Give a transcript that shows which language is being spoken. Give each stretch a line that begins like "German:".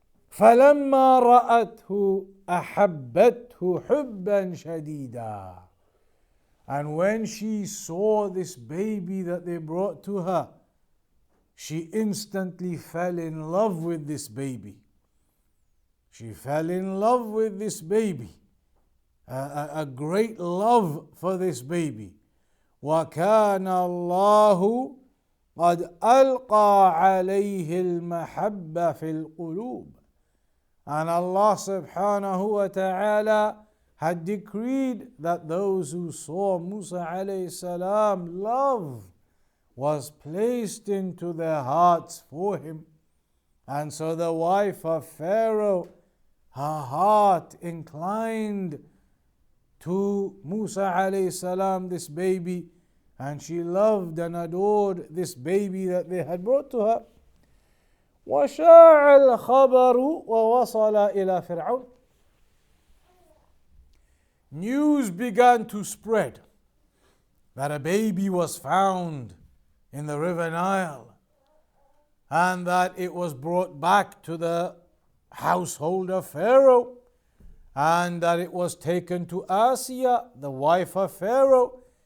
Arabic: فلما رأته أحبته حبا شديدا,
English: and when she saw this baby that they brought to her, she instantly fell in love with this baby. She fell in love with this baby, a great love for this baby.
Arabic: وَكَانَ اللَّهُ قَدْ أَلْقَى عَلَيْهِ الْمَحَبَّةَ فِي الْقُلُوبِ,
English: and Allah subhanahu wa ta'ala had decreed that those who saw Musa alayhi salam, love was placed into their hearts for him. And so the wife of Pharaoh, her heart inclined to Musa alayhi salam, this baby, and she loved and adored this baby that they had brought to her.
Arabic: وشاع الخبر ووصل إلى فرعون.
English: News began to spread that a baby was found in the river Nile, and that it was brought back to the household of Pharaoh, and that it was taken to Asiya, the wife of Pharaoh.